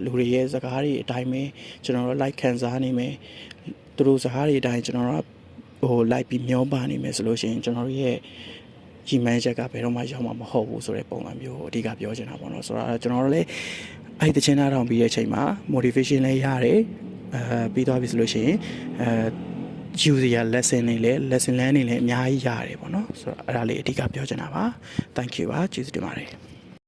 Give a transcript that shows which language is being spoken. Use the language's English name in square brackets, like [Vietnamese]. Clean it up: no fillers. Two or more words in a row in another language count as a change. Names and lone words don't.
[Burmese] လူတွေရဲ့စကားတွေအတိုင်းပဲကျွန်တော်တို့ like ခံစားနေမယ်သူတို့စကားတွေအတိုင်းကျွန်တော်တို့ like ပြီးမျောပါနေမယ်ဆိုလို့ရှိရင်ကျွန်တော်တို့ရဲ့ဒီမန်ချက်ကဘယ်တော့မှရောက်မှာမဟုတ်ဘူးဆိုတဲ့ပုံစံမျိုးအဓိကပြောချင်တာပေါ့နော်ဆိုတော့ကျွန်တော်တို့လည်းအဲ့ဒီချင်းနာတောင်ပြီးတဲ့အချိန်မှာ motivation လည်းရတယ်ပြီးသွားပြီဆိုလို့ရှိရင် [English] user lesson [Burmese] တွေလည်း [English] lesson learn [Burmese] တွေလည်းအများကြီးရတယ်ပေါ့နော်ဆိုတော့အဲ့ဒါလေးအဓိကပြောချင်တာပါ [English] thank you [Burmese] ပါကျေးဇူးတင်ပါတယ်